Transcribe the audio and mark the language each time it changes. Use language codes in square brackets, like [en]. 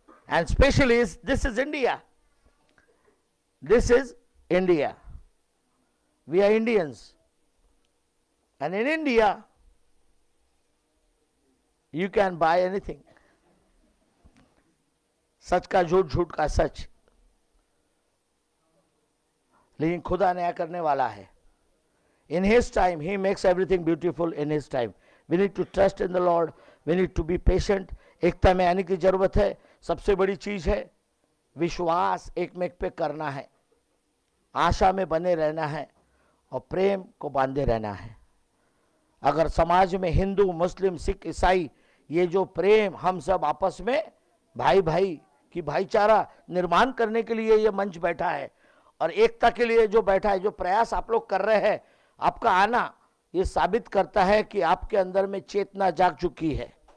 [en] and specially this is India, this is India, we are Indians, and in India you can buy anything, [hi] सच का झूठ, झूठ का सच, लेकिन खुदा नया करने वाला है। [en] In his time he makes everything beautiful in his time. We need to trust in the Lord, we need to be patient। [hi] एकता में आने की जरूरत है। सबसे बड़ी चीज है विश्वास एक में पे करना है, आशा में बने रहना है और प्रेम को बांधे रहना है। अगर समाज में हिंदू, मुस्लिम, सिख, ईसाई, ये जो प्रेम हम सब आपस में भाई भाई की भाईचारा निर्माण करने के लिए ये मंच बैठा है और एकता के लिए जो बैठा है, जो प्रयास आप लोग कर रहे हैं, आपका आना ये साबित करता है कि आपके अंदर में चेतना जाग चुकी है।